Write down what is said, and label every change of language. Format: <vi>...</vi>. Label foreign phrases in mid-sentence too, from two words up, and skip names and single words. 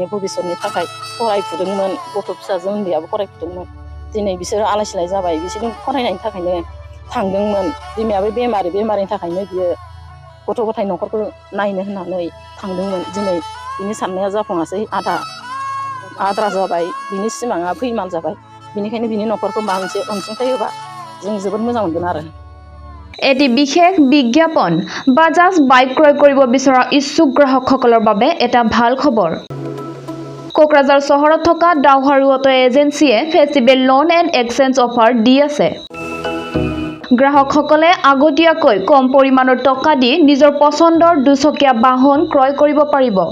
<brx>भबिसतनि थाखाय फरायफुदोंमोन गथ' फिसाजो उन्दैयाबो फरायफुदोंमोन दिनै बिसोरो आलाय सिलाय जाबाय बिसोरनि फरायनायनि थाखायनो थांदोंमोन बिमायाबो बेमारिनि थाखायनो बियो गथ' गथाय न'खरखौ नायनो होननानै थांदोंमोन दिनै बिनि साननाया जाफुङासै आद्रा जाबाय बिनि सिमाङा फैमाल जाबाय बिनिखायनो बिनि न'खरखौ माबा मोनसे अनसुंथाइ होबा जों जोबोद मोजां मोनगोन आरो</brx> <as>এটি বিশেষ বিজ্ঞাপন বাজাজ বাইক ক্ৰয় কৰিব বিচৰা ইচ্ছুক গ্ৰাহকসকলৰ বাবে এটা ভাল খবৰ কোকৰাঝাৰ চহৰত থকা ডাউহাৰু অটো এজেন্সিয়ে</as> <en>festival loan and exchange offer</en> <as>দি আছে গ্ৰাহকসকলে আগতীয়াকৈ কম পৰিমাণৰ টকা দি নিজৰ পছন্দৰ দুচকীয়া বাহন ক্ৰয় কৰিব পাৰিব</as>